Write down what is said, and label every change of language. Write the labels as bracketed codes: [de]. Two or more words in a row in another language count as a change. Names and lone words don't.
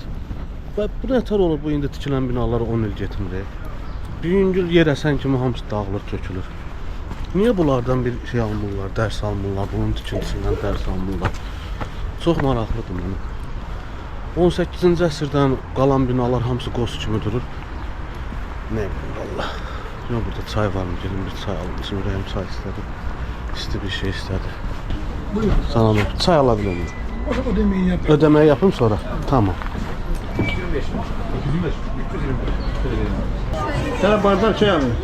[az] Və bu nətər olur bu indi tikilən binalar 10 il getmir. Bir yüngül yer əsən kimi hamısı dağılır, tökülür. Niyə bunlardan bir şey almırlar, dərs almırlar, bunun tikintisindən dərs almırlar? Çox maraqlıdır mənə. 18-ci əsrdən qalan binalar hamısı qoz kimi durur. [tr] Ne bileyim valla. Ya burada çay var mı? Gelin bir çay alın. [az] Bizim ürəyim çay istedi. İsti bir şey istedi. Buyurun. [tr] Sana mı? Çay alabilir miyim? Ödemeyi yap. Ödemeyi yapayım sonra. Tamam. 225. Sana bardak çay alayım.